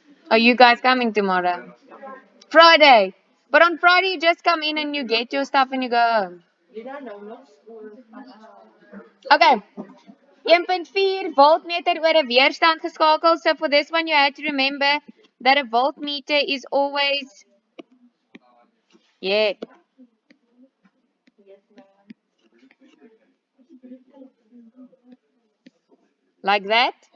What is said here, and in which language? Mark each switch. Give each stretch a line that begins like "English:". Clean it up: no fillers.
English: Are you guys coming tomorrow? Friday. But on Friday you just come in and you get your stuff and you go home. Okay.
Afrikaans: 1.4 voltmeter oor 'n weerstand geskakel.
English: So for this one you had to remember that a voltmeter is always like that.